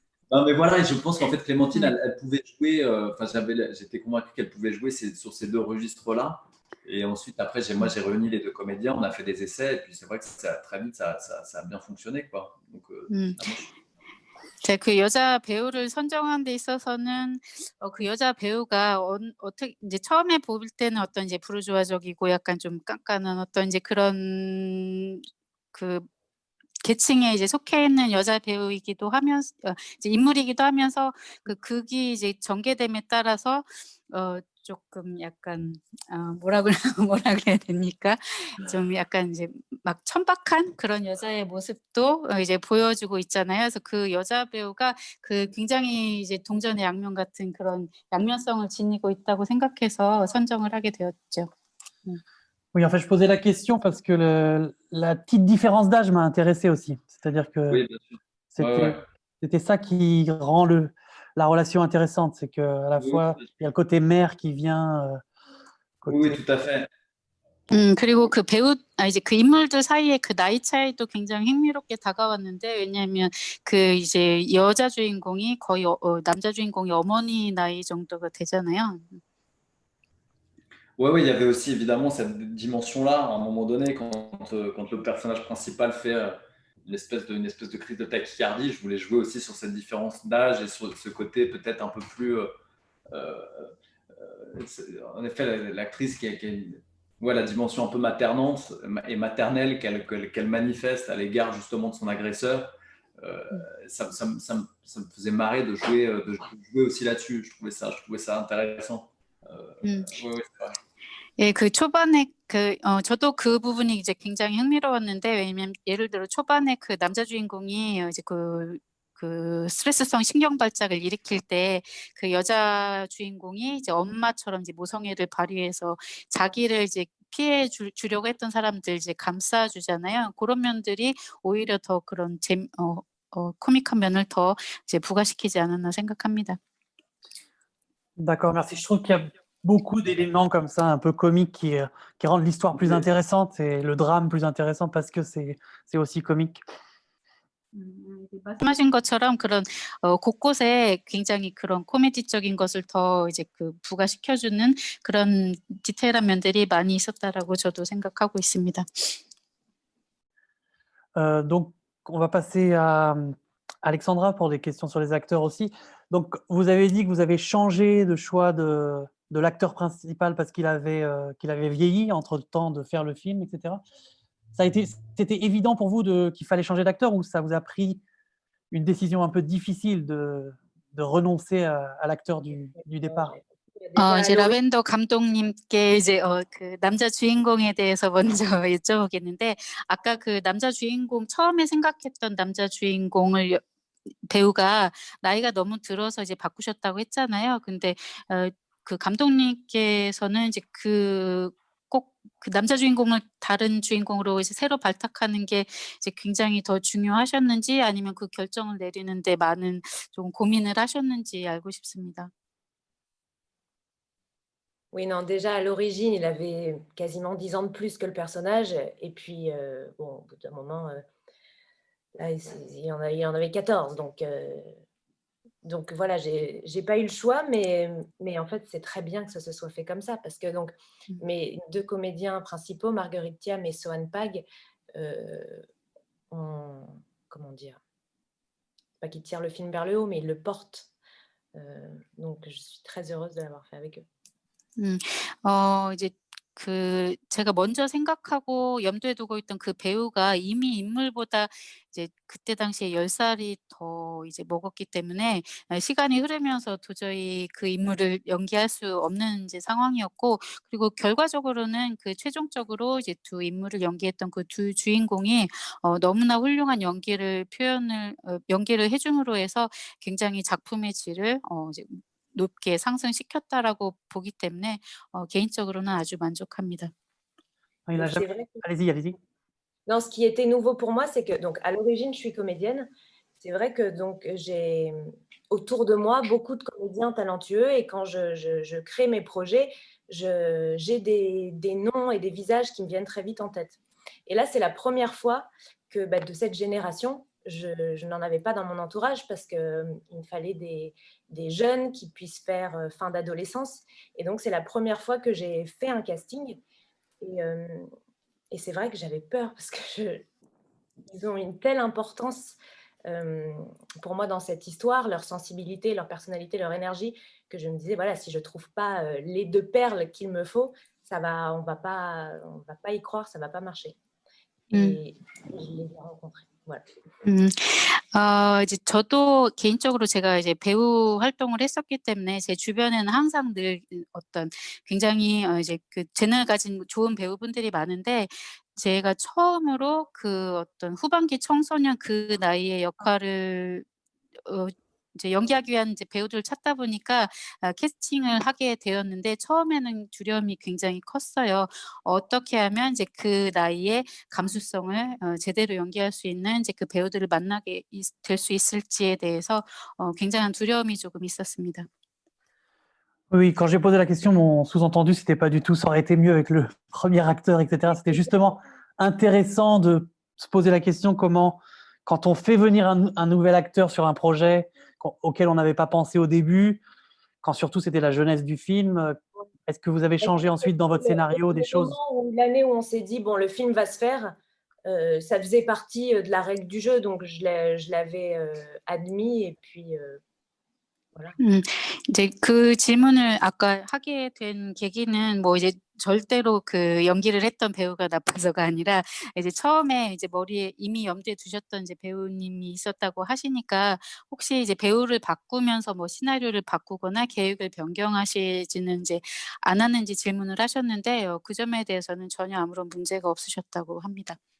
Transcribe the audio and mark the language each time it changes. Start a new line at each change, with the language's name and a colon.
French: Non, mais voilà, et je pense qu'en fait, Clémentine, elle pouvait jouer, enfin, j'étais convaincu qu'elle pouvait jouer sur ces deux registres-là. Et ensuite, après, moi, j'ai réuni les deux comédiens, on a fait des essais, et puis c'est vrai que très vite, ça a bien fonctionné, quoi. Donc,
Korean: 제가 그 여자 배우를 선정한 데 있어서는 그 여자 배우가 어떻게 이제 처음에 볼 때는 어떤 이제 부르주아적이고 약간 좀 깐깐한 어떤 이제 그런 그 계층에 이제 속해 있는 여자 배우이기도 하면서 이제 인물이기도 하면서 그 극이 이제 전개됨에 따라서 조금 약간 뭐라 그래야 됩니까? 좀 약간 이제 막 천박한 그런 여자의 모습도 이제 보여주고 있잖아요. 그래서 그 여자 배우가 그 굉장히 이제 동전의 양면 같은 그런 양면성을 지니고 있다고 생각해서 선정을 하게 되었죠.
French: Oui, en fait, je posais la question parce que la petite différence d'âge m'a intéressé aussi. C'est-à-dire que oui, bien sûr. c'était ça qui rend la relation intéressante. C'est qu'à la fois, il y a le côté mère qui vient. Oui, tout à fait.
Korean: 그리고 그 이제 그 인물들 사이에 그 나이 차이도 굉장히 흥미롭게 다가왔는데, 왜냐하면 그 이제 여자 주인공이 거의 남자 주인공이 어머니 나이 정도가 되잖아요.
French: Ouais, il y avait aussi évidemment cette dimension-là, à un moment donné, quand le personnage principal fait une espèce de crise de tachycardie, je voulais jouer aussi sur cette différence d'âge et sur ce côté peut-être un peu plus. En effet, l'actrice qui a la dimension un peu maternante et maternelle qu'elle manifeste à l'égard justement de son agresseur, ça me faisait marrer de jouer aussi là-dessus. Je trouvais ça intéressant. Oui, c'est vrai.
Korean: 예, 그 초반에 저도 그 부분이 이제 굉장히 흥미로웠는데, 왜냐면 예를 들어 초반에 그 남자 주인공이 이제 그 스트레스성 신경 발작을 일으킬 때 그 여자 주인공이 이제 엄마처럼 이제 모성애를 발휘해서 자기를 이제 피해 주려고 했던 사람들 이제 감싸주잖아요. 그런 면들이 오히려 더 그런 코믹한 면을 더 이제 부각시키지 않았나 생각합니다.
French: D'accord, merci. Je trouve qu'il y a beaucoup d'éléments comme ça, un peu comiques, qui rendent l'histoire plus intéressante et le drame plus intéressant parce que c'est aussi comique.
Korean: 말씀하신 것처럼 그런 곳곳에 굉장히 그런 코미디적인 것을 더 이제 그 부각시켜주는 그런 디테일한 면들이 많이 있었다라고 저도 생각하고 있습니다.
French: Donc, on va passer à Alexandra pour des questions sur les acteurs aussi. Donc, vous avez dit que vous avez changé de choix de l'acteur principal parce qu'il avait vieilli entre-temps de faire le film, etc. C'était évident pour vous qu'il fallait changer d'acteur ou ça vous a pris une décision un peu difficile de renoncer à l'acteur du départ?
Korean: 이제 라벤더 감독님께 이제 그 남자 주인공에 대해서 먼저 여쭤보겠는데, 아까 그 남자 주인공 처음에 생각했던 남자 주인공을 배우가 나이가 너무 들어서 이제 바꾸셨다고 했잖아요. 근데 그 감독님께서는 이제 꼭 그 남자 주인공을 다른 주인공으로 이제 새로 발탁하는 게 이제 굉장히 더 중요하셨는지, 아니면 그 결정을 내리는데 많은 좀 고민을 하셨는지 알고 싶습니다.
French: Oui, non, déjà à l'origine, il avait quasiment 10 ans de plus que le personnage. Et puis, bon, au bout d'un moment, là, il y en avait 14. Donc voilà, j'ai pas eu le choix, mais en fait, c'est très bien que ça se soit fait comme ça. Parce que donc, mes deux comédiens principaux, Marguerite Thiam et Sohan Pag, comment dire, pas qu'ils tirent le film vers le haut, mais ils le portent. Donc, je suis très heureuse de l'avoir fait avec eux.
Korean: 이제 그 제가 먼저 생각하고 염두에 두고 있던 그 배우가 이미 인물보다 이제 그때 당시에 10살이 더 이제 먹었기 때문에 시간이 흐르면서 도저히 그 인물을 연기할 수 없는 이제 상황이었고, 그리고 결과적으로는 그 최종적으로 이제 두 인물을 연기했던 그 두 주인공이 너무나 훌륭한 연기를 해 줌으로 해서 굉장히 작품의 질을 이제 높게 상승시켰다라고 보기 때문에 개인적으로는 아주 만족합니다.
French: Il n'a Et c'est jamais- vrai que Allez-y, allez-y. non, ce qui était nouveau pour moi, c'est que donc à l'origine, je suis comédienne. C'est vrai que donc j'ai autour de moi beaucoup de comédiens talentueux et quand je crée mes projets, j'ai des noms et des visages qui me viennent très vite en tête. Et là, c'est la première fois que de cette génération, je n'en avais pas dans mon entourage parce qu'il me fallait des jeunes qui puissent faire fin d'adolescence. Et donc, c'est la première fois que j'ai fait un casting. Et c'est vrai que j'avais peur parce qu'ils ont une telle importance pour moi dans cette histoire, leur sensibilité, leur personnalité, leur énergie, que je me disais, voilà, si je ne trouve pas les deux perles qu'il me faut, on va pas y croire, ça ne va pas marcher. Et je les ai rencontrés. Voilà.
Korean: 이제 저도 개인적으로 제가 이제 배우 활동을 했었기 때문에 제 주변에는 항상 늘 어떤 굉장히 이제 그 재능을 가진 좋은 배우분들이 많은데, 제가 처음으로 그 어떤 후반기 청소년 그 나이의 역할을 이제 연기하기 위한 이제 배우들을 찾다 보니까 캐스팅을 하게 되었는데, 처음에는 두려움이 굉장히 컸어요. 어떻게 하면 이제 그 나이에 감수성을 제대로 연기할 수 있는 이제 그 배우들을 만나게 될 수 있을지에 대해서 굉장한 두려움이 조금 있었습니다.
French: Oui, quand j'ai posé la question, mon sous-entendu, c'était pas du tout ça aurait été mieux avec le premier acteur, etc. C'était justement intéressant de se poser la question comment, quand on fait venir un nouvel acteur sur un projet auquel on n'avait pas pensé au début, quand surtout c'était la jeunesse du film, est-ce que vous avez changé ensuite dans votre scénario des choses? L'année où on s'est dit, bon, le film va se faire, ça faisait partie de la règle du jeu, donc je l'avais admis et puis voilà.
Korean: 이제 그 질문을 아까 하게 된 계기는 뭐 이제 절대로 그 연기를 했던 배우가 나빠서가 아니라, 이제 처음에 이제 머리에 이미 염두에 두셨던 이제 배우님이 있었다고 하시니까, 혹시 이제 배우를 바꾸면서 뭐 시나리오를 바꾸거나 계획을 변경하시지는 이제 않았는지 질문을 하셨는데, 그 점에 대해서는 전혀 아무런 문제가 없으셨다고 합니다.